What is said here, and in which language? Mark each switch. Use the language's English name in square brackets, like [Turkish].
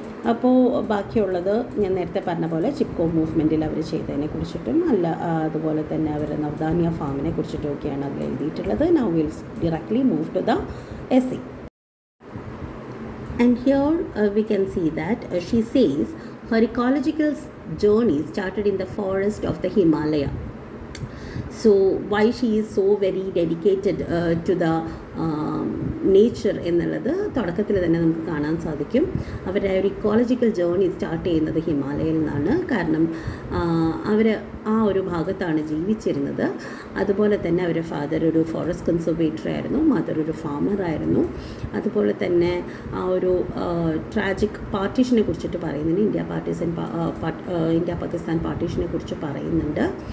[Malayalam] അപ്പോൾ ബാക്കിയുള്ളത് ഞാൻ നേരത്തെ പറഞ്ഞ പോലെ ചിപ്കോ മൂവ്മെൻറ്റിൽ അവർ ചെയ്തതിനെ കുറിച്ചിട്ടും അതുപോലെ തന്നെ അവർ നവധാന്യ ഫാമിനെ കുറിച്ചിട്ടൊക്കെയാണ് അതിൽ എഴുതിയിട്ടുള്ളത്. [English] Now will directly move to the essay. And here we can see that she says her ecological journey started in the forest of the Himalaya. So why she is so very dedicated to the nature [Malayalam] എന്നുള്ളത് തുടക്കത്തിൽ തന്നെ നമുക്ക് കാണാൻ സാധിക്കും. അവരുടെ ഒരു ecological journey start ചെയ്യുന്നത് ഹിമാലയയിൽ നിന്നാണ്. കാരണം അവർ ആ ഒരു ഭാഗത്താണ് ജീവിച്ചിരുന്നത്. അതുപോലെ തന്നെ അവരുടെ ഫാദർ ഒരു ഫോറസ്റ്റ് കൺസർവേറ്റർ ആയിരുന്നു, മദർ ഒരു ഫാമർ ആയിരുന്നു. അതുപോലെ തന്നെ ആ ഒരു ട്രാജിക് പാർട്ടീഷനെ കുറിച്ചിട്ട് പറയുന്നുണ്ട്, ഇന്ത്യ പാകിസ്ഥാൻ പാർട്ടീഷനെ കുറിച്ച് പറയുന്നുണ്ട്.